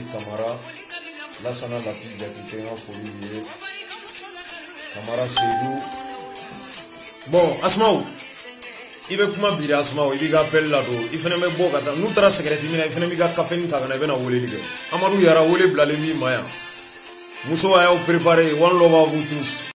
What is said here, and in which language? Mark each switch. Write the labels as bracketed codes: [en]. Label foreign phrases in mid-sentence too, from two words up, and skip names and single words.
[bm] Kamara Lassana Lapi Jakite n ka foli b'i ye Kamara Seydou bon Asmaw i bɛ kuma biri Asmaw i b'i ka appel ladon i fana bɛ bɔ ka taa n'u taara cigarette mina i fana b'i ka café ta ka na i bɛna weleli kɛ Amadu Yara wele bilalen b'i ma yan muso a y'aw préparé [en] one love [fr] à vous tous